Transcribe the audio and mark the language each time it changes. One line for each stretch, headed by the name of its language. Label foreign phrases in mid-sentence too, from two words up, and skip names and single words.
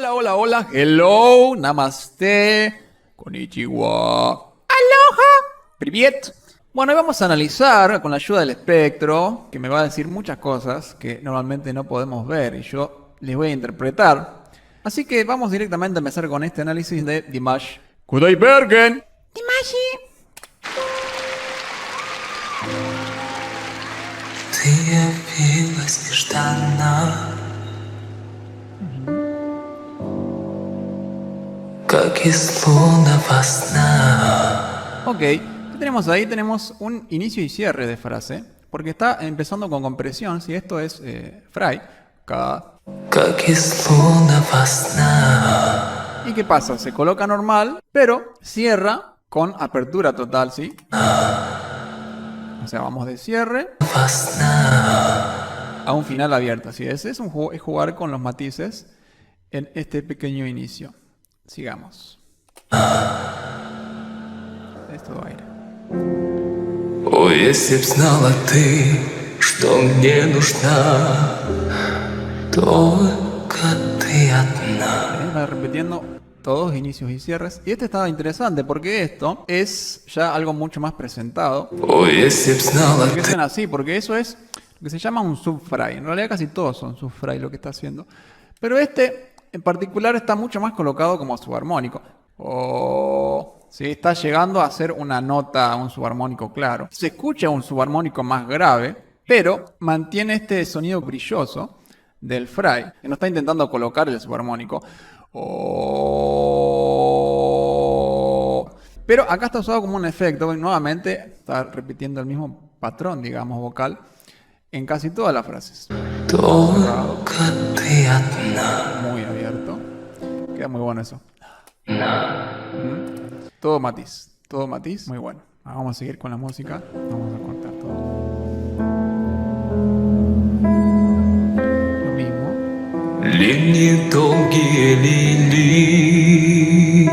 Spanish: Hola, hola, hello, namaste, konnichiwa, aloha, privet. Bueno, hoy vamos a analizar con la ayuda del espectro, que me va a decir muchas cosas que normalmente no podemos ver y yo les voy a interpretar. Así que vamos directamente a empezar con este análisis de Dimash Kudaibergen. Dimashi.
Russian: Ты явилась нежданно, как из лунного сна.
Spanish: Ok, ¿qué tenemos ahí? Tenemos un inicio y cierre de frase, porque está empezando con compresión, si esto es fry,
Russian: Как из лунного сна.
Spanish: ¿y qué pasa? Se coloca normal, pero cierra con apertura total, ¿sí? O sea, vamos de cierre
Russian: Во сна.
Spanish: a un final abierto, ¿sí? Es jugar con los matices en este pequeño inicio. Sigamos. Es todo aire.
Russian: О, если б знала ты, что мне нужна, только ты одна.
Spanish: Va repitiendo todos inicios y cierres. Y este estaba interesante porque esto es ya algo mucho más presentado.
Russian: О, если б знала
Spanish: ¿Por qué
Russian: ты,
Spanish: suena así? Porque eso es lo que se llama un subfry. En realidad casi todos son subfry lo que está haciendo. Pero este en particular está mucho más colocado como subarmónico. Sí, está llegando a ser una nota, un subarmónico claro. Se escucha un subarmónico más grave, pero mantiene este sonido brilloso del fry, que no está intentando colocar el subarmónico. Pero acá está usado como un efecto, y nuevamente está repitiendo el mismo patrón, digamos, vocal, en casi todas las frases.
Russian: только ты одна.
Spanish: Muy abierto. Queda muy bueno eso. Todo matiz, muy bueno. Ahora vamos a seguir con la música. Vamos a cortar todo. Lo mismo.
Russian: Линии долгие лилии.